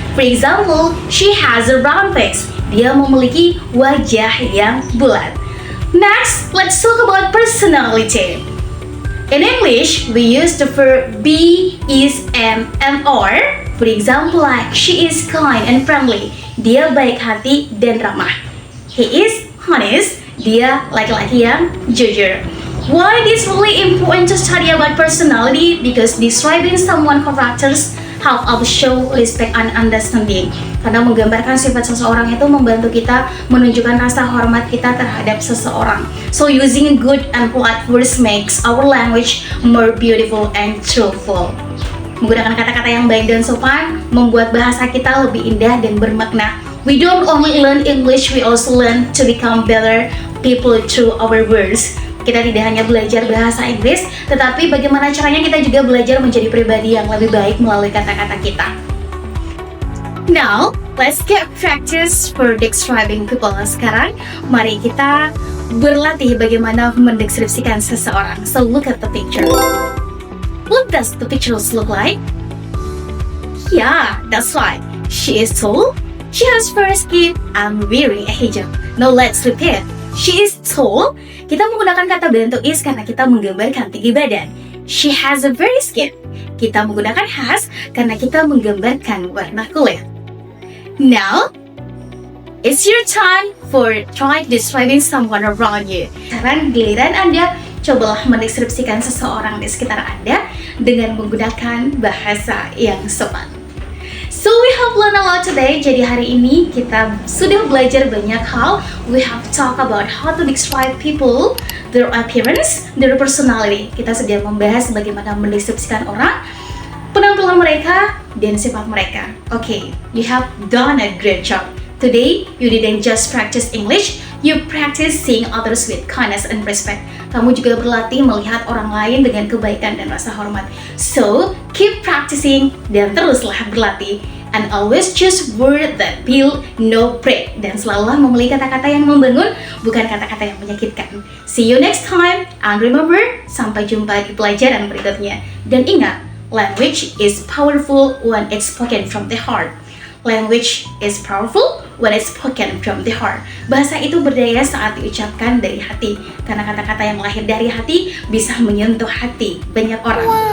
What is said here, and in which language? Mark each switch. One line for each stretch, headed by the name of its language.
English: For example, she has a round face,
Indonesian: dia memiliki wajah yang bulat.
English: Next, let's talk about personality. In English, we use the verb be, is, am, and are. For example, like she is kind and friendly,
Indonesian: dia baik hati dan ramah.
English: He is honest,
Indonesian: dia laki-laki yang jujur.
English: Why it is really important to study about personality? Because describing someone's characters help us show respect and understanding.
Indonesian: Karena menggambarkan sifat seseorang itu membantu kita menunjukkan rasa hormat kita terhadap seseorang.
English: So using good and polite words makes our language more beautiful and truthful.
Indonesian: Menggunakan kata-kata yang baik dan sopan membuat bahasa kita lebih indah dan bermakna.
English: We don't only learn English, we also learn to become better people through our words.
Indonesian: Kita tidak hanya belajar bahasa Inggris, tetapi bagaimana caranya kita juga belajar menjadi pribadi yang lebih baik melalui kata-kata kita.
English: Now, let's get practice for describing people.
Indonesian: Sekarang, mari kita berlatih bagaimana mendeskripsikan seseorang.
English: So, look at the picture. What does the pictures look like? Yeah, that's right. She is tall, she has fair skin, and wearing a hijab. Now, let's repeat. She is tall.
Indonesian: Kita menggunakan kata bentuk is karena kita menggambarkan tinggi badan.
English: She has a very skin.
Indonesian: Kita menggunakan has karena kita menggambarkan warna kulit.
English: Now, it's your time for try describing someone around you.
Indonesian: Sekarang giliran Anda, cobalah mendeskripsikan seseorang di sekitar Anda dengan menggunakan bahasa yang sopan.
English: So we have learned a lot today.
Indonesian: Jadi hari ini kita sudah belajar banyak hal.
English: We have talked about how to describe people, their appearance, their personality.
Indonesian: Kita sudah membahas bagaimana mendeskripsikan orang, penampilan mereka, dan sifat mereka.
English: Okay, you have done a great job. Today, you didn't just practice English, you practice seeing others with kindness and respect.
Indonesian: Kamu juga berlatih melihat orang lain dengan kebaikan dan rasa hormat.
English: So, keep practicing
Indonesian: dan teruslah berlatih.
English: And always choose word that build, no break.
Indonesian: Dan selalulah memilih kata-kata yang membangun, bukan kata-kata yang menyakitkan.
English: See you next time, and remember,
Indonesian: sampai jumpa di pelajaran berikutnya. Dan ingat,
English: language is powerful when it's spoken from the heart. Language is powerful when it's spoken from the heart.
Indonesian: Bahasa itu berdaya saat diucapkan dari hati. Karena kata-kata yang lahir dari hati bisa menyentuh hati banyak orang.